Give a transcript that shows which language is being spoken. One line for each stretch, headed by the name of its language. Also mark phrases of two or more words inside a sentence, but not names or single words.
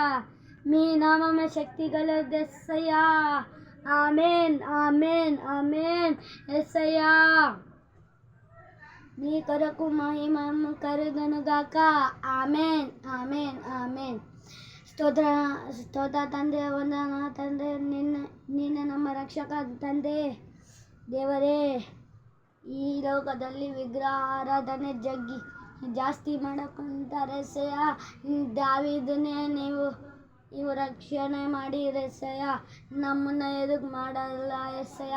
Telugu: మీ నామమే శక్తి గలదెస్సయ్యా. ఆమేన్ ఆమేన్ ఆమేన్ యేసయ్యా. నీ కొరకు మహిమము కలుగునుగాక. ఆమేన్ ఆమేన్ ఆమేన్. స్తోత్ర తండ్రి వందన తండ్రి
Kannada: ನಿನ್ನ ನಮ್ಮ ರಕ್ಷಕ ತಂದೆ ದೇವರೇ. ಈ ಲೋಕದಲ್ಲಿ ವಿಗ್ರಹ ಆರಾಧನೆ ಜಾಸ್ತಿ ಮಾಡಕೊಂತಾರೆ ರೇಸಯ್ಯ. ದಾವೀದನೇ ನೀವು ರಕ್ಷಣೆ ಮಾಡಿ ರೇಸಯ್ಯ. ನಮ್ಮನ್ನ ಎದುರು ಮಾಡಲ್ಲ ರೇಸಯ್ಯ.